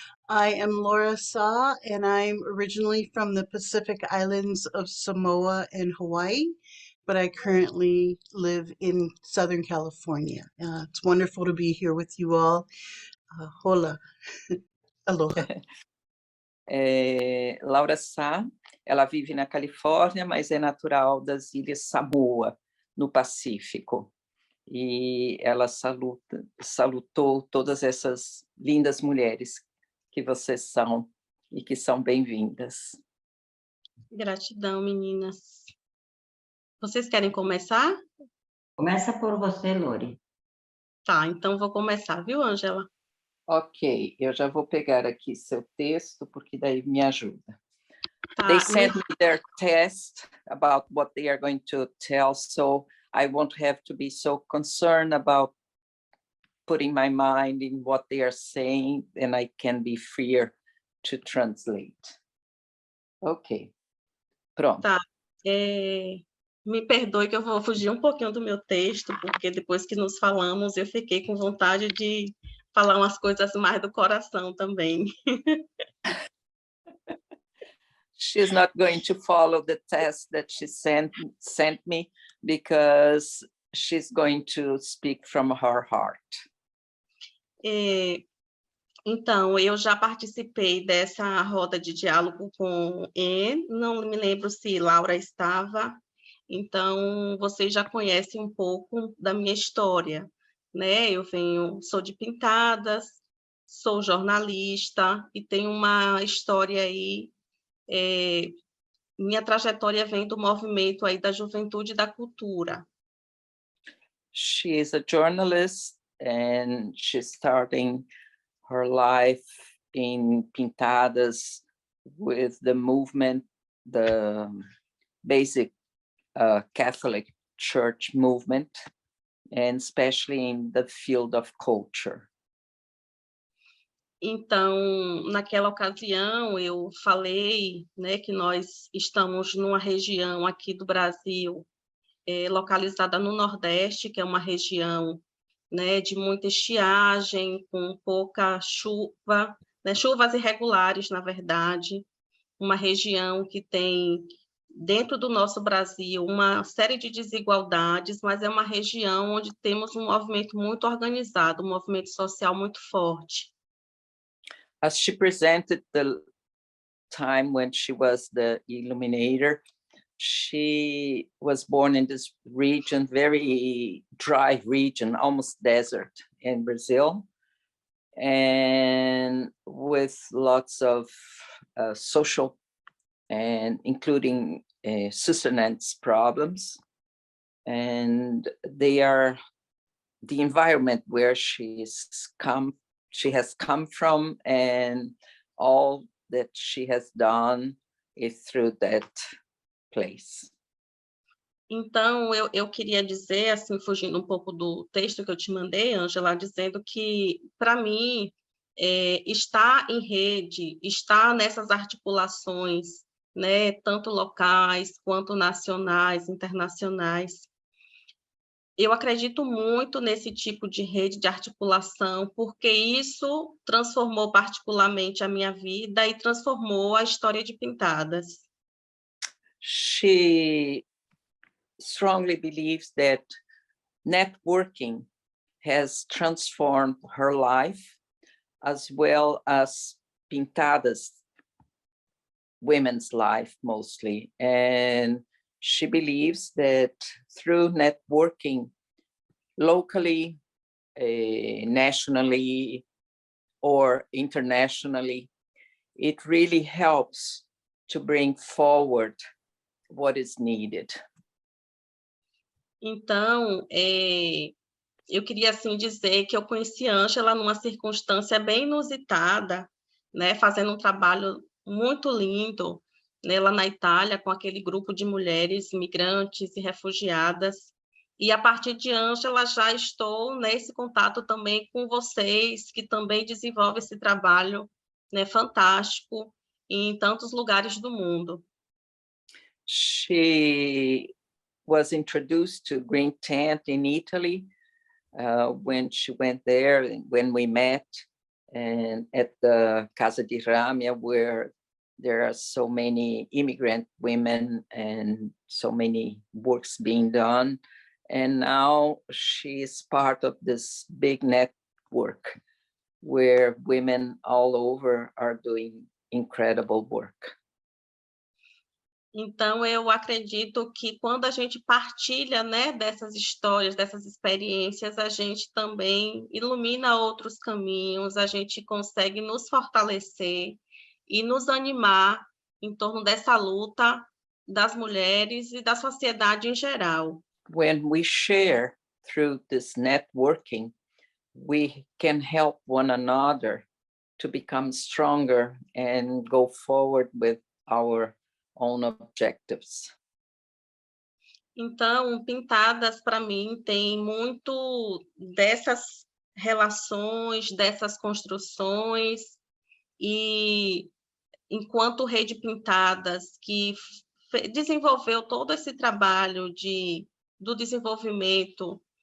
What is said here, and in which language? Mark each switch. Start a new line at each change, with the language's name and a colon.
English: I am Laura Sa, and I'm originally from the Pacific Islands of Samoa and Hawaii, but I currently live in Southern California. It's wonderful to be here with you all.
Spanish: Hola. Aloha.
Portuguese: Laura Sá, ela vive na Califórnia, mas é natural das Ilhas Samoa, no Pacífico. E ela salutou todas essas lindas mulheres que vocês são e que são bem-vindas. Gratidão, meninas. Vocês querem começar? Começa por você, Lori. Tá, então vou começar, viu, Ângela? Ok, eu já vou pegar aqui seu texto, porque daí me ajuda. Tá,
English: They sent me their test about what they are going to tell, so I won't have to be so concerned about putting my mind in what they are saying, and I can be freer to translate.
Portuguese: Ok, pronto. Tá, me perdoe que eu vou fugir um pouquinho do meu texto, porque depois que nos falamos, eu fiquei com vontade de falar umas coisas mais do coração também.
English: She's not going to follow the test that she sent me because she's going to speak from her heart.
Portuguese: Então, eu já participei dessa roda de diálogo com Anne, não me lembro se Laura estava, então vocês já conhecem um pouco da minha história, né? Sou de Pintadas, sou jornalista e tenho uma história aí, minha trajetória vem do movimento aí da juventude e da cultura.
English: She is a journalist and she's starting her life in Pintadas with the movement, the basic Catholic church movement, and especially in the field of culture.
Portuguese: Então, naquela ocasião, eu falei, né, que nós estamos numa região aqui do Brasil, localizada no Nordeste, que é uma região, né, de muita estiagem, com pouca chuva, né, chuvas irregulares, na verdade, uma região que tem, dentro do nosso Brasil, uma série de desigualdades, mas é uma região onde temos um movimento muito organizado, um movimento social muito forte.
English: As she presented the time when she was the illuminator, she was born in this region, very dry region, almost desert in Brazil, and with lots of social and including sustenance problems. And they are the environment where she has come from, and all that she has done is through that place.
Portuguese: Então, eu queria dizer, assim, fugindo um pouco do texto que eu te mandei, Ângela, dizendo que, para mim, estar em rede, estar nessas articulações, né, tanto locais quanto nacionais, internacionais, eu acredito muito nesse tipo de rede de articulação, porque isso transformou particularmente a minha vida e transformou a história de Pintadas.
English: She strongly believes that networking has transformed her life, as well as Pintadas women's life mostly. And she believes that through networking locally, nationally, or internationally, it really helps to bring forward what is needed.
Portuguese: Então, eu queria assim dizer que eu conheci a Ângela numa circunstância bem inusitada, né, fazendo um trabalho muito lindo, né, lá na Itália, com aquele grupo de mulheres migrantes e refugiadas. E a partir de Ângela já estou nesse contato também com vocês, que também desenvolvem esse trabalho, né, fantástico em tantos lugares do mundo.
English: She was introduced to Green Tent in Italy when she went there, when we met, and at the Casa di Ramia, where there are so many immigrant women and so many works being done. And now she is part of this big network where women all over are doing incredible work.
Portuguese: Então, eu acredito que quando a gente partilha, né, dessas histórias, dessas experiências, a gente também ilumina outros caminhos, a gente consegue nos fortalecer e nos animar em torno dessa luta das mulheres e da sociedade em geral.
English: When we share through this networking, we can help one another to become stronger and go forward with our own objectives.
Portuguese: Então, Pintadas, para mim, tem muito dessas relações, dessas construções, e enquanto Rede Pintadas, que desenvolveu todo esse trabalho do desenvolvimento,